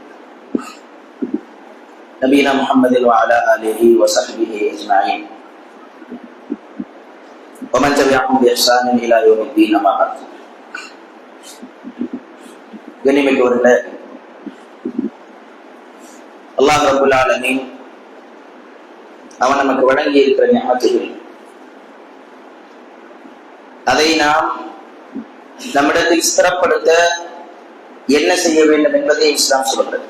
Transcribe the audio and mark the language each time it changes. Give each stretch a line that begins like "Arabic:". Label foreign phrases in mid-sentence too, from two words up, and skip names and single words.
Arabic: نبينا محمد وعلى آله وصحبه أجمعين ومن تبعهم بإحسان إلى يوم الدين أما بعد.
Tamil: கண்ணியமிக்கவர்களே, அல்லாஹ்
Arabic: رب العالمين
Tamil: அவன் நமக்கு வழங்கி இருக்கிற நிஅமத்துகள், அதை நாம் நம்மிடத்தில் ஸ்திரப்படுத்த என்ன செய்ய வேண்டும் என்பதை இஸ்லாம் சொல்கிறது.